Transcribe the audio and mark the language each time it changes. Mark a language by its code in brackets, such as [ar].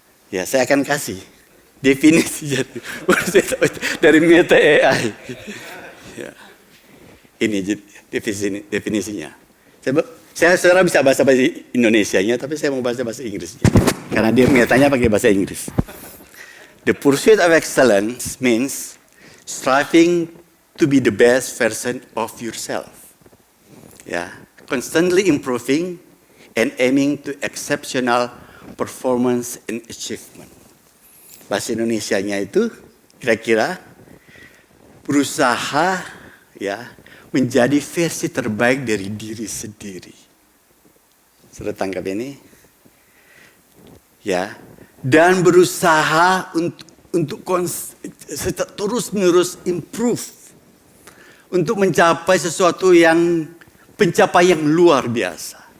[id] Ya, saya akan kasih definisi dari Meta AI. Ya. Ini definisinya. Saya sekarang bisa bahasa Indonesianya, tapi saya mau bahasa Inggrisnya. Karena dia metanya pakai bahasa Inggris. [en] The pursuit of excellence means striving to be the best version of yourself. Ya, constantly improving and aiming to exceptional performance and achievement. [id] Bahasa Indonesianya itu kira-kira berusaha ya menjadi versi terbaik dari diri sendiri. Sudah tangkap ini? Ya, dan berusaha untuk terus-menerus improve untuk mencapai sesuatu yang pencapaian luar biasa.